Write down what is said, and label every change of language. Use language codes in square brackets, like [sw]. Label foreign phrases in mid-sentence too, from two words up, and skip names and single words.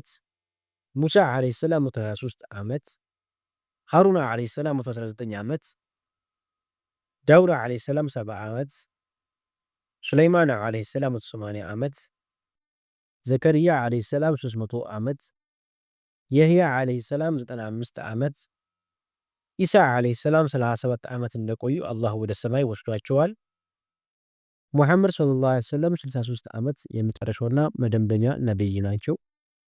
[am] ሙሳ [ar] عليه السلام [am] 123 ዓመት፣ ሃሩን [ar] عليه السلام [am] 119 ዓመት፣ ዳውድ [ar] عليه السلام [am] 70 ዓመት፣ ሱለይማን [ar] عليه السلام [am] 180 ዓመት፣ ዘከርያ [ar] عليه السلام [am] 300 ዓመት፣ የህያ [ar] عليه السلام [am] 95 ዓመት፣ ኢሳ [ar] عليه السلام [am] 37 ዓመት እንደቆዩ አላህ ወደ ሰማይ ወስዷቸዋል። ሙሐመድ [ar] صلى الله عليه وسلم [am] 63 ዓመት የመጨረሻውና መደምደሚያ ነብይ ናቸው።